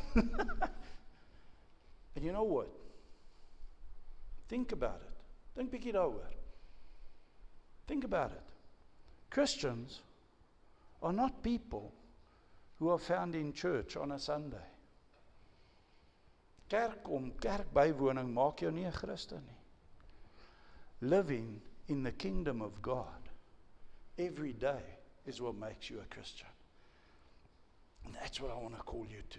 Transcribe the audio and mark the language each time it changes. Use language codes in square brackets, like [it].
[en] And you know what? Think about it. Don't pick it over. Think about it. Christians are not people who are found in church on a Sunday. [af] Kerk om kerk bywoning maak jou nie 'n Christen nie. [en] Living in the kingdom of God every day is what makes you a Christian. And that's what I want to call you to.